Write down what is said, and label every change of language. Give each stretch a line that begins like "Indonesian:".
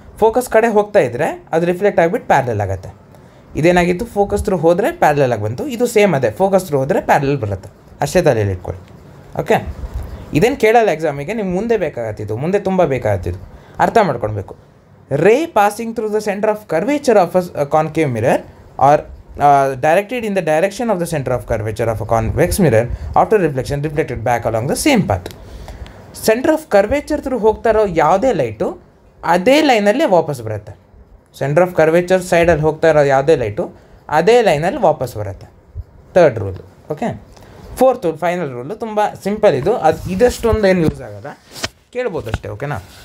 Kannada: Focus ಕಡೆ ಹೋಗ್ತಾ ಇದ್ದರೆ ಅದು ರಿಫ್ಲೆಕ್ಟ್ ಆಗಿಬಿಟ್ಟು ಪ್ಯಾರಲಲ್ ಆಗುತ್ತೆ. ಇದೇನಾಗಿತ್ತು, ಫೋಕಸ್ ಥ್ರೂ ಹೋದರೆ ಪ್ಯಾರಲಲ್ ಆಗಿ ಬಂತು. ಇದು ಸೇಮ್ ಅದೇ, ಫೋಕಸ್ ಥ್ರೂ ಹೋದರೆ ಪ್ಯಾರಲಲ್ ಬರುತ್ತೆ. ಅಷ್ಟೇ ತಲೆಯಲ್ಲಿ ಇಟ್ಕೊಳ್ಳಿ. ಓಕೆ, ಇದೇನು ಕೇಳಲ್ಲ ಎಕ್ಸಾಮಿಗೆ, ನಿಮ್ಗೆ ಮುಂದೆ ಬೇಕಾಗತ್ತಿದ್ದು, ಮುಂದೆ ತುಂಬ ಬೇಕಾಗತ್ತಿದ್ದು ಅರ್ಥ ಮಾಡ್ಕೊಳ್ಬೇಕು.
English: Ray passing through the center of curvature of a concave mirror or directed in the direction of the center of curvature of a convex mirror after reflection reflected back along the same path.
Kannada: Center of curvature through ಹೋಗ್ತಾ ಇರೋ ಯಾವುದೇ light ಅದೇ ಲೈನಲ್ಲಿ ವಾಪಸ್ ಬರುತ್ತೆ. Centre of curvature ಸೈಡಲ್ಲಿ ಹೋಗ್ತಾ ಇರೋ ಯಾವುದೇ ಲೈಟು ಅದೇ ಲೈನಲ್ಲಿ ವಾಪಸ್ ಬರುತ್ತೆ. Third rule. Okay, fourth rule, final rule ತುಂಬ ಸಿಂಪಲ್ ಇದು. ಇದಷ್ಟೊಂದು ಏನು ಯೂಸ್ ಆಗೋಲ್ಲ, ಕೇಳ್ಬೋದು ಅಷ್ಟೇ. ಓಕೆನಾ?